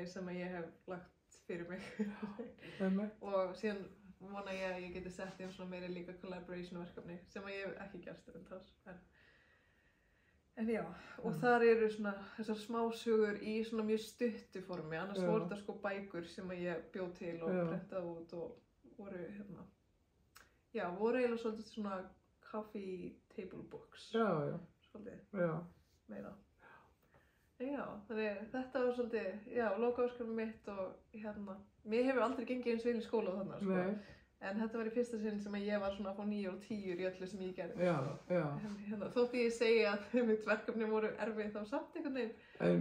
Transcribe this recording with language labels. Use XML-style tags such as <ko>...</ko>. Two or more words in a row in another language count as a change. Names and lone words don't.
<is>sem ég hef lagt fyrir mig og síðan vona ég að ég geti sett inn svona meiri líka collaboration verkefni sem ég hef ekki gert en já, og þar eru svona þessar smásögur í svona mjög stuttu formi, annars voru þetta sko bækur sem ég bjó til og prentaði út og voru voru eiginlega svolítið svona</is> <en>coffee table books</en> <is>svolítið meira. En já, þannig þetta var svolítið, já, lokaverkefnið mitt og mér hefur aldrei gengið eins vel í skóla þannig, sko. En þetta var í fyrsta sinn sem ég var svona að fá 9 og 10 í öllu sem ég gerði. Já. Þótt ég segi að mitt verkefni voru erfið þá samt einhvern veginn.</is>